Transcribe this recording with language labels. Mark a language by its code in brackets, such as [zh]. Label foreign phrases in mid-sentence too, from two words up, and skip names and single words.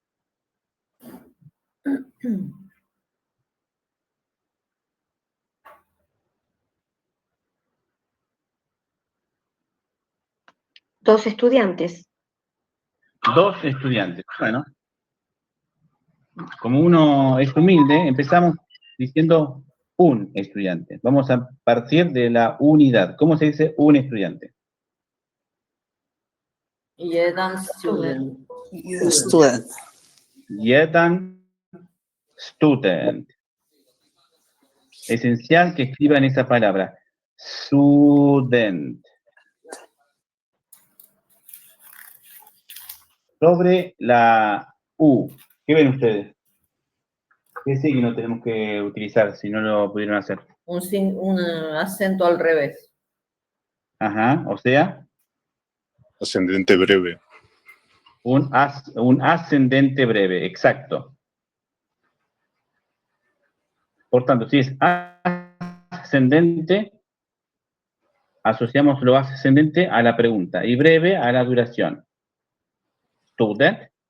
[es] Dos estudiantes. 2 estudiantes. Bueno, como uno es humilde, empezamos diciendo un estudiante. Vamos a partir de la unidad. ¿Cómo se dice un estudiante? [hr] Jeden student. Student. Jeden student. [es] Esencial que escriban esa palabra. Student. Sobre la U. ¿Qué ven ustedes? ¿Qué signo tenemos que utilizar si no lo pudieron hacer? Un acento al revés. Ajá, o sea. Ascendente breve. Un ascendente breve, exacto. Por tanto, si es ascendente, asociamos lo ascendente a la pregunta y breve a la duración. [hr] Student.